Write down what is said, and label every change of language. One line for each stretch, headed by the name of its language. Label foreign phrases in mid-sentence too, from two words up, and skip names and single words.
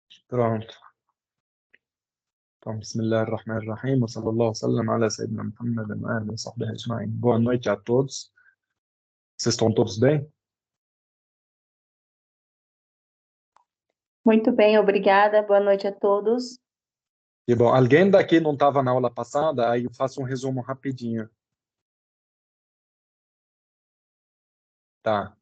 Portuguese: Pronto. Então,
Arabic: بسم الله الرحمن الرحيم، وصلى الله سلم على سيدنا محمد وآله وصحبه أجمعين.
Portuguese: Boa noite a todos. Vocês estão todos bem? Muito bem, obrigada. Boa noite a todos. E bom, alguém daqui não estava na aula passada? Aí eu faço um resumo rapidinho. Tá.